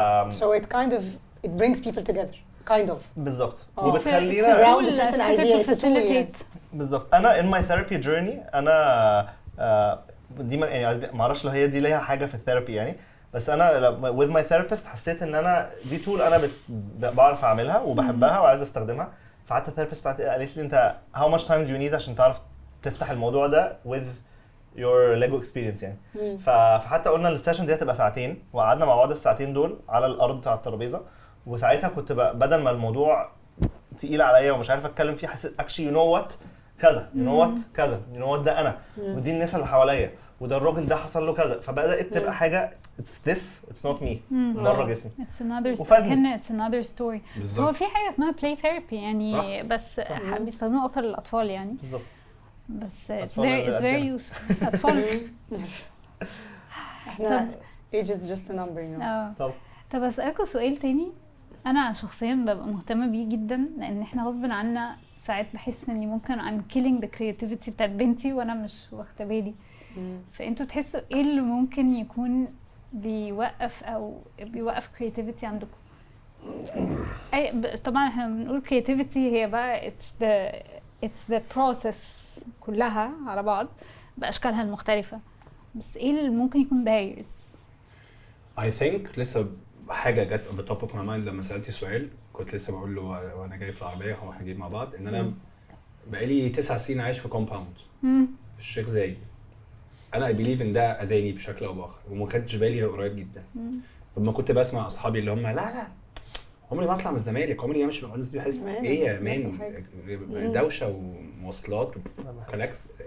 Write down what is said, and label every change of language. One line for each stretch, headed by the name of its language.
English: so it kind of it brings people together kind of
Arabic: بالظبط وبتخلينا
English: around a certain idea
Arabic: بالظبط. انا
English: in my therapy journey
Arabic: انا دي يعني ما اعرفش لو هي دي ليها حاجه في الثيرابي يعني بس انا
English: with my therapist
Arabic: حسيت ان انا دي tool انا بعرف اعملها وبحبها وعايز استخدمها. فحتى الثيرابيست قالت لي انت
English: how much time do you need
Arabic: عشان تعرف تفتح الموضوع ده
English: with your Lego experience
Arabic: يعني. فحتى قلنا السيشن دي هتبقى ساعتين وقعدنا مع بعض الساعتين دول على الارض على الترابيزه. وساعتها كنت بدل ما الموضوع تقيل عليا ومش عارف اتكلم فيه حسيت
English: actually you know what
Arabic: كذا
English: you know what
Arabic: كذا you know what ده انا ودي الناس اللي حواليا وده الراجل ده حصل له كذا. فبدات تبقى حاجه
English: it's this it's not me
Arabic: بره جسمي.
English: it's another story. it's another story.
Arabic: بالظبط. هو في حاجه اسمها play therapy يعني صح. بس بيستخدموها اكتر للاطفال يعني. بالظبط. بس أطفال
English: it's very useful.
Arabic: اطفال. احنا
English: age is just a number you know.
Arabic: طب اسالكوا سؤال تاني. انا شخصيا ببقى مهتمه بيه جدا لان احنا غصب عنا ساعات بحس اني ممكن
English: I'm killing the creativity
Arabic: بتاعت بنتي وانا مش واخده بالي. فانتوا تحسوا ايه اللي ممكن يكون بيوقف creativity عندكم؟ طبعا احنا بنقول creativity هي بقى
English: it's the process
Arabic: كلها على بعض باشكالها المختلفه. بس ايه اللي ممكن يكون barriers؟
English: I think
Arabic: لسه حاجه جت
English: on the top of my mind
Arabic: لما سالتي السؤال. كنت لسه بقول له وانا جاي في العربيه واحنا جايين مع بعض ان انا بقالي 9 سنين عايش في كومباوند في الشيخ زايد. انا
English: I believe
Arabic: ان ده اذاني بشكل او باخر وما خدتش بالي غير قريب جدا. لما كنت بسمع اصحابي اللي هم لا عمري ما اطلع من الزمالك عمري ما امشي من الناس دي بحس ايه يا مان دوشه ومواصلات وكلاكس.